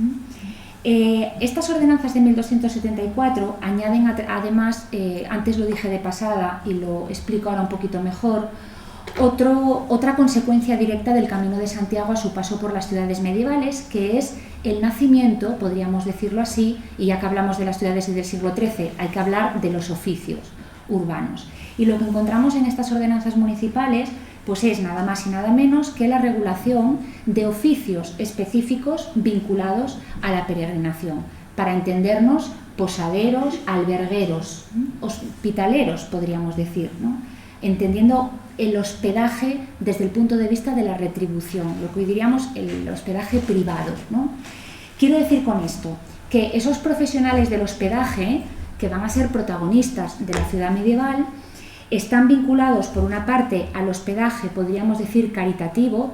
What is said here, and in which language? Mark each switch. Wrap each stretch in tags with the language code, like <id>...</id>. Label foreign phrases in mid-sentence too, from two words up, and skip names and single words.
<es>Estas ordenanzas de 1274 añaden además, antes lo dije de pasada y lo explico ahora un poquito mejor, otra consecuencia directa del Camino de Santiago a su paso por las ciudades medievales, que es el nacimiento, podríamos decirlo así, y ya que hablamos de las ciudades y del siglo XIII, hay que hablar de los oficios urbanos. Y lo que encontramos en estas ordenanzas municipales pues es nada más y nada menos que la regulación de oficios específicos vinculados a la peregrinación. Para entendernos, posaderos, albergueros, hospitaleros, podríamos decir, ¿no? Entendiendo el hospedaje desde el punto de vista de la retribución, lo que hoy diríamos el hospedaje privado, ¿no? Quiero decir con esto que esos profesionales del hospedaje, que van a ser protagonistas de la ciudad medieval, están vinculados por una parte al hospedaje, podríamos decir caritativo.</es>